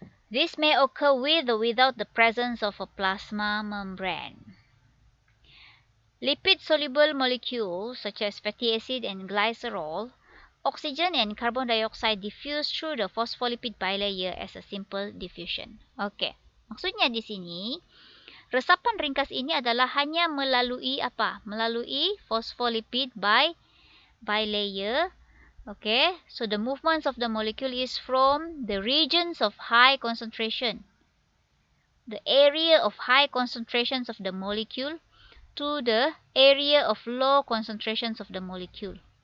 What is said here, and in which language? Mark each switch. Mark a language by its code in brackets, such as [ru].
[en] This may occur with or without the presence of a plasma membrane. Lipid-soluble molecules such as fatty acid and glycerol, oxygen and carbon dioxide diffuse through the phospholipid bilayer as a simple diffusion. [ms] Okay, maksudnya di sini, resapan ringkas ini adalah hanya melalui apa? Melalui phospholipid bilayer. [en] Okay, so the movements of the molecule is from the regions of high concentration, the area of high concentrations of the molecule, to the area of low concentrations of the molecule.